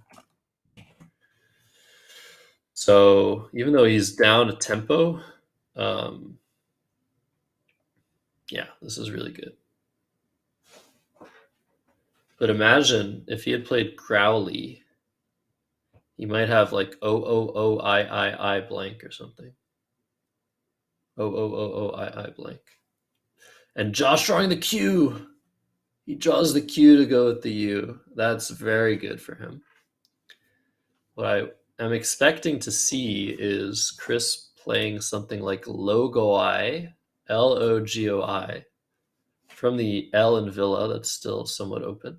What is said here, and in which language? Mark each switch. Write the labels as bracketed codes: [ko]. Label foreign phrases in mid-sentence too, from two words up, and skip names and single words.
[en] So even though he's down a tempo, yeah, this is really good. But imagine if he had played Growly, he might have like O-O-O-I-I-I blank or something. O-O-O-O-I-I blank. And Josh drawing the Q. He draws the Q to go with the U. That's very good for him. What I am expecting to see is Chris playing something like Logoi, L-O-G-O-I, from the L in Villa that's still somewhat open.